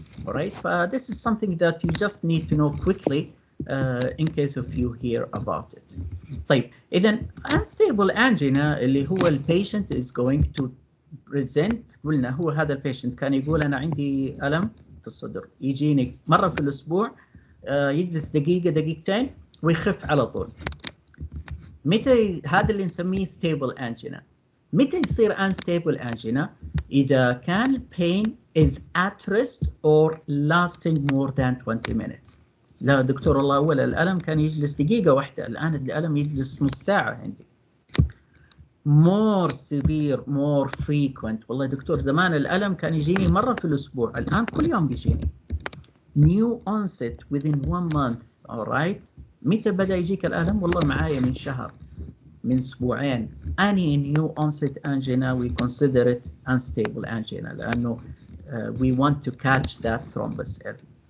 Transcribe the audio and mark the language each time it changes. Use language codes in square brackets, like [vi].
[en] All right, this is something that you just need to know quickly in case of you hear about it. [ar] طيب إذا unstable angina اللي هو البيشنت [en] is going to present. [ar] قلنا هو هذا البيشنت كان يقول أنا عندي ألم في الصدر يجيني مرة في الأسبوع يجلس دقيقة دقيقتين ويخف على طول. متى هذا اللي نسميه [en] stable angina؟ [ar] متى يصير [en] unstable angina؟ [ar] إذا كان [en] pain is at rest or lasting more than 20 minutes. [ar] لا دكتور الله أول الألم كان يجلس دقيقة واحدة، الآن الألم يجلس نص ساعة عندي. [en] more severe more frequent. [ar] والله دكتور زمان الألم كان يجيني مرة في الأسبوع، الآن كل يوم بيجيني. [en] new onset within 1 month. all right. [ar] متى بدأ يجيك الألم؟ والله معايا من شهر، من أسبوعين. [en] any new onset angina we consider it unstable angina [ar] لأنه [en] we want to catch that thrombus early.